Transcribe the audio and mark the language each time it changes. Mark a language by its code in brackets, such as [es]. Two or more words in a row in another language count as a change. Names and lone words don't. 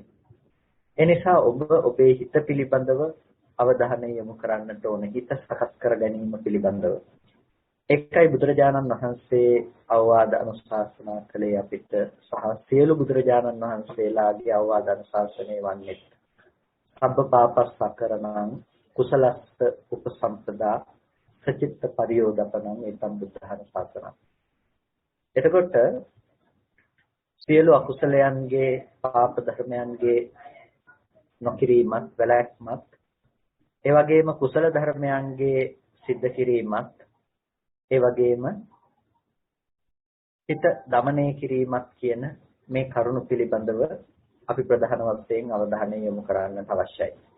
[si] ඒ නිසා ඔබ ඔබේ හිත පිළිබඳව අවධානය යොමු කරන්නට ඕනේ. හිත සකස් කර ගැනීම පිළිබඳව. එකයි බුදුරජාණන් වහන්සේ අවවාද අනුශාසනා කළේ අපිට සහ සියලු බුදුරජාණන් වහන්සේලාගේ අවවාද අනුශාසනය වන්නේ [pi] සබ්බ පාපස්සකරණං කුසලස්ස උපසම්පදා සචිත්ත පරියෝදපණං ඒතම් බුද්ධහන ශාසනං. [si] එතකොට සියලු අකුසලයන්ගේ පාප ධර්මයන්ගේ නොකිරීමත් වැළැක්මත් ඒ වගේම කුසල ධර්මයන්ගේ සිද්ධ කිරීමත් ඒ වගේම හිත দমনය කිරීමත් කියන මේ කරුණු පිළිබඳව අපි ප්‍රධාන වශයෙන් අවධානය යොමු කරන්නට අවශ්‍යයි.